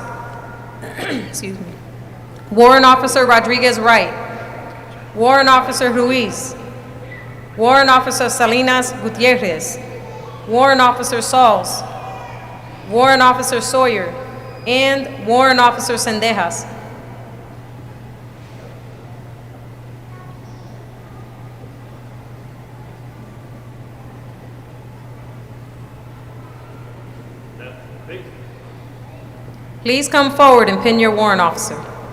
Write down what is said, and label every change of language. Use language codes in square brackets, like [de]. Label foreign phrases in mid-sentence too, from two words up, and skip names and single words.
[en] Excuse me. Warrant Officer Rodriguez Wright. Warrant Officer Ruiz. Warrant Officer Salinas Gutierrez. Warrant Officer Sauls. Warrant Officer Sawyer. And Warrant Officer Sendejas. Please come forward and pin your warrant officer.